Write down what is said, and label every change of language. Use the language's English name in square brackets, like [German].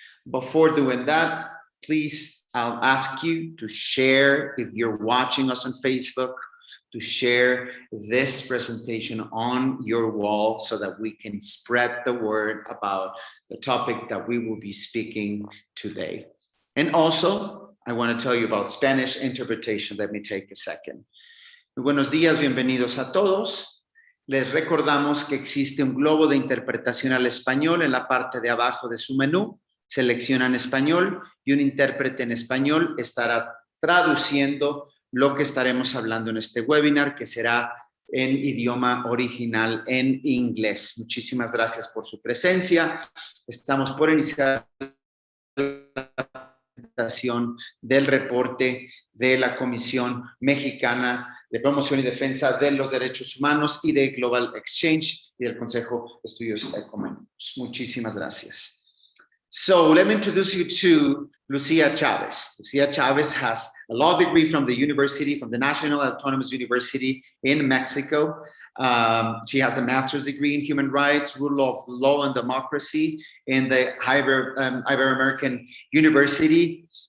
[English] Before doing that, please, I'll ask you to share, if you're watching us on Facebook, to share this presentation on your wall so that we can spread the word about the topic that we will be speaking today. And also, I want to tell you about Spanish interpretation. Let me take a second. [Spanish] Muy buenos días, bienvenidos a todos. Les recordamos que existe un globo de interpretación al español en la parte de abajo de su menú. Seleccionan español y un intérprete en español estará traduciendo lo que estaremos hablando en este webinar, que será en idioma original en inglés. Muchísimas gracias por su presencia. Estamos por iniciar la presentación del reporte de la Comisión Mexicana de Promoción y Defensa de los Derechos Humanos y de Global Exchange y del Consejo de Estudios Ecuménicos. Muchísimas gracias. [English] So let me introduce you to Lucia Chavez. Lucia Chavez has a law degree from the National Autonomous University in Mexico. She has a master's degree in human rights, rule of law and democracy in the Ibero-American University.